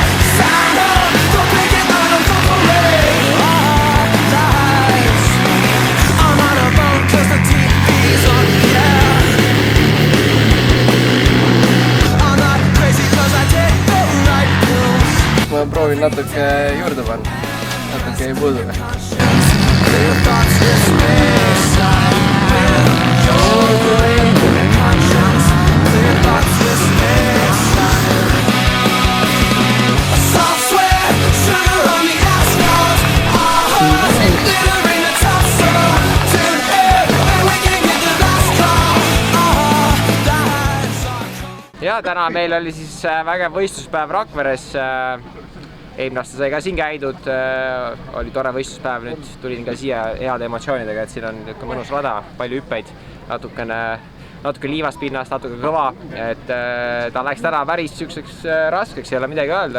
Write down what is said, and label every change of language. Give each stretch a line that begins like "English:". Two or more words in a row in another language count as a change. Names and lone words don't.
English: Sound of the picket line of the parade. Our lives are not alone cause the TV's on, yeah. I'm not crazy cause I take the right pills.
Estonian: Ma proovin natuke juurde panna, natuke ei puudu.
English: Clear thoughts with Speyside. With your brain, clear conscience. Clear thoughts with Speyside. Salt, sweat, sugar on the asphalt. Our hearts, glitter in the top surf. Tune in, and we can get the last call. Our lives are cold.
Estonian: Ja täna meil oli siis vägev võistluspäev Rakveres. Eelmine aasta sai ka siin käidud, oli tore võistluspäev, nüüd tulin ka siia heade emotsioonidega, et siin on mõnus rada, palju hüppeid, natuke liivast pinnast, natuke kõva, et ta läks täna päris sükseks raskeks, ei ole midagi öelda.